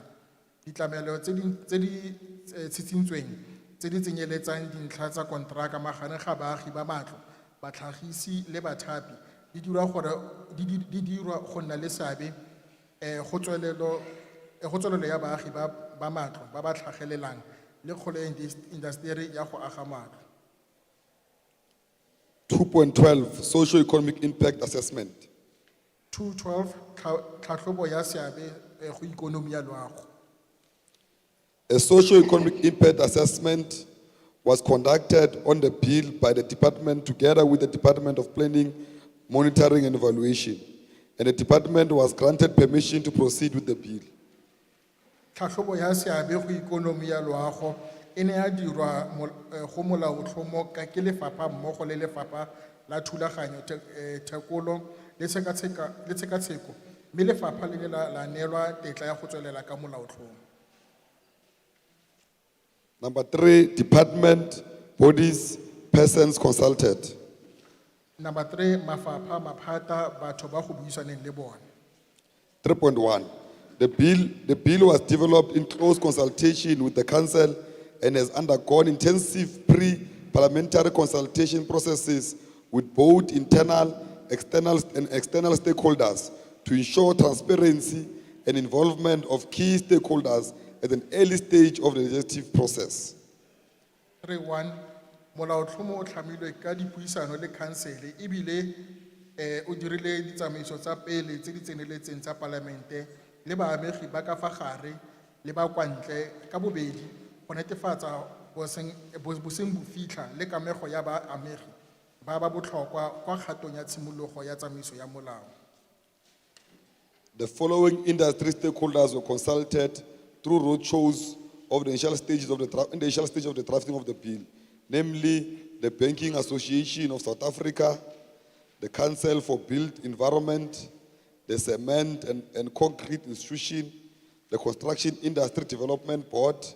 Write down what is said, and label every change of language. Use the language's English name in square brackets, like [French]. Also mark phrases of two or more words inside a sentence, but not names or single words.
[Tswana] Ditlamelo tse di tshitshintsweng tse di tsenyeletsang dintlha tsa kontraka magareng ga baagi ba matlo, batlhagisi le bathapi di dirwa go nna le seabe go tswelelo ya baagi ba matlo ba ba tlhagelelang le kgolo industry ya go aga matlo. 2.12, [English] socio-economic impact assessment. [Tswana] 2.12 tlhatlhobo ya seabe go ikonomi ya loago. [English] A socio-economic impact assessment was conducted on the bill by the department together with the Department of Planning, Monitoring and Evaluation, and the department was granted permission to proceed with the bill. [Tswana] Tlhatlhobo ya seabe go ikonomi ya loago e ne ya dirwa go molaotlhomo ka ke lefapha mmogo le lefapha la thulaganyo, thekolo le tshekatsheko, mme lefapha le ne la neelwa tetla ya go tswelela ka molaotlhomo. [English] Number 3, department, bodies, persons consulted. Number 3, [Tswana] mafapha, maphata, batho ba go buisaneng le bona. [English] 3.1, the bill was developed in close consultation with the council and has undergone intensive pre-parliamentary consultation processes with both internal, external stakeholders to ensure transparency and involvement of key stakeholders at an early stage of the legislative process. [Tswana] 3.1, molaotlhomo o tlhamilwe ka dipuisano le khansele ebile o dirile ditsamaiso tsa pele tse di tseneletseng tsa palamente le baamegi ba ka fa gare le ba kwa ntle ka bobedi go netefatsa boseng bo fitlha le kamego ya baamegi ba ba botlhokwa kwa kgatong ya tshimologo ya tsamaiso ya molao. [English] The following industry stakeholders were consulted through roadshows of the initial stages of in the initial stage of the drafting of the bill, namely the Banking Association of South Africa, the Council for Built Environment, the Cement and Concrete Institution, the Construction Industry Development Board,